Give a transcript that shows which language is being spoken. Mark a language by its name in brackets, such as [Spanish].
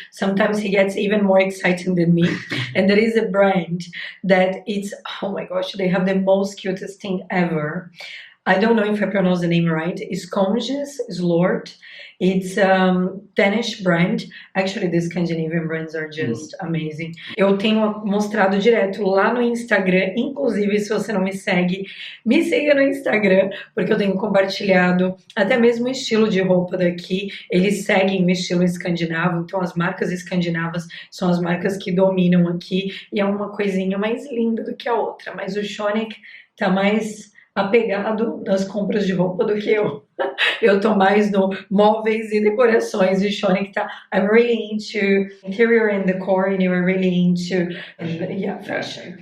[English] Sometimes he gets even more excited than me. And there is a brand that it's, oh my gosh, they have the most cutest thing ever. I don't know if I pronounce the name right. It's Conges, is Lord. It's Danish brand. Actually, the Scandinavian brands are just amazing. [Portuguese] Eu tenho mostrado direto lá no Instagram. Inclusive, se você não me segue, me siga no Instagram, porque eu tenho compartilhado até mesmo o estilo de roupa daqui. Eles seguem o estilo escandinavo, então as marcas escandinavas são as marcas que dominam aqui. E é uma coisinha mais linda do que a outra. Mas o Shonik tá mais apegado nas compras de roupa do que eu. Eu tô mais no móveis e decorações e o Shonik tá. [English] I'm really into interior and decor and you're really into fashion.